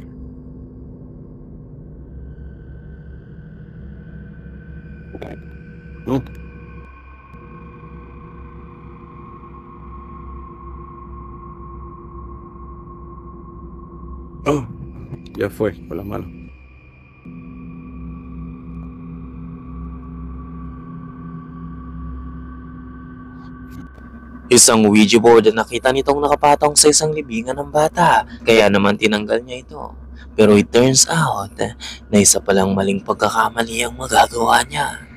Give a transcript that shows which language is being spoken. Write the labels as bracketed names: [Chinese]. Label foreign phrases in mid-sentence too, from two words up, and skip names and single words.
[Spanish] No. Oh, ya fue, con las manos. [Filipino] Isang Ouija board na nakita nitong nakapatong sa isang libingan ng bata, kaya naman tinanggal niya ito. Pero [English] it turns out [Filipino] na isa palang maling pagkakamali ang magagawa niya.